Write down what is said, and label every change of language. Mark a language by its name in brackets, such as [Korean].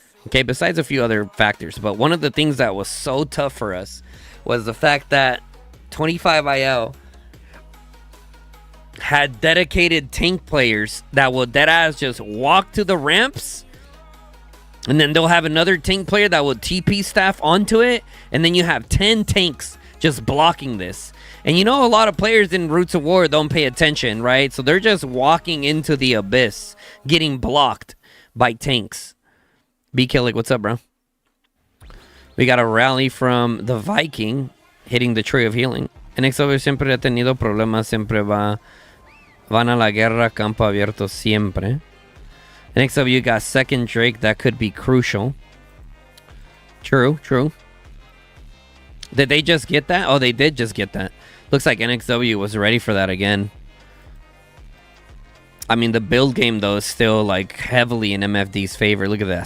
[English] Okay, besides a few other factors, but one of the things that was so tough for us was the fact that 25IL had dedicated tank players that will deadass just walk to the ramps, and then they'll have another tank player that will TP staff onto it, and then you have 10 tanks just blocking this. And you know, a lot of players in Roots of War don't pay attention, right? So they're just walking into the abyss, getting blocked by tanks. B-Killick, what's up, bro? We got a rally from the Viking hitting the Tree of Healing. [Spanish] NxW siempre ha tenido problemas, siempre van a la guerra, campo abierto siempre. [English] NxW got second Drake, that could be crucial. True. Did they just get that? Oh, they did just get that. Looks like NxW was ready for that again. I mean, the build game, though, is still, like, heavily in MFD's favor. Look at that.